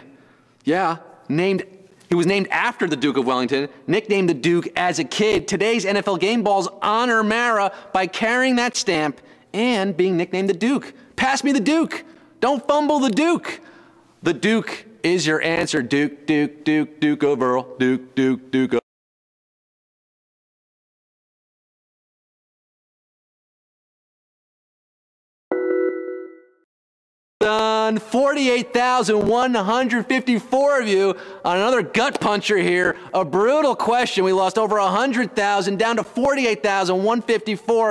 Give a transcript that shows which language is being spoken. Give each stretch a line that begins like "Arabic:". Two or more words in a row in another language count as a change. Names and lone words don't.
English: Yeah, he was named after the Duke of Wellington, nicknamed the Duke as a kid. Today's NFL game balls honor Mara by carrying that stamp and being nicknamed the Duke. Pass me the Duke. Don't fumble the Duke. The Duke is your answer. Duke, Duke, Duke, Duke of Earl. Duke, Duke, Duke of 48,154 of you on another gut puncher here. A brutal question. We lost over 100,000 down to 48,154.